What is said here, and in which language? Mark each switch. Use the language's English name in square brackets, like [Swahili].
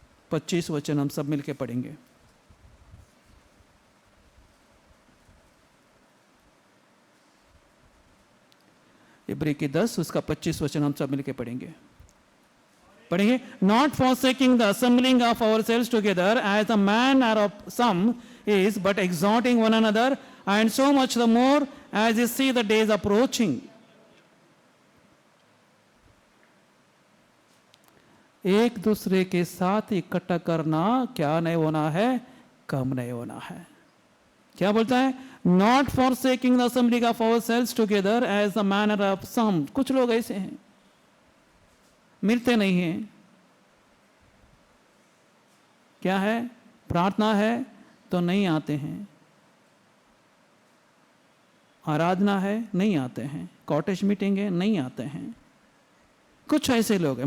[Hindi] 25 वचन हम सब मिलके पढ़ेंगे। इब्री की 10 उसका 25 वचन हम सब मिलके पढ़ेंगे। [English] Not forsaking the assembling of ourselves together as the manner of some is, but exhorting one another, and so much the more as you see the days approaching. [Hindi] एक दूसरे के साथ इकट्ठा करना क्या नहीं होना है, कम नहीं होना है। क्या बोलता है? [English] Not forsaking the assembling of ourselves together as the manner of some. [Hindi] कुछ लोग ऐसे हैं, मिलते नहीं हैं। क्या है? प्रार्थना है तो नहीं आते हैं, आराधना है नहीं आते हैं, कॉटेज मीटिंग है नहीं आते हैं। कुछ ऐसे लोग हैं।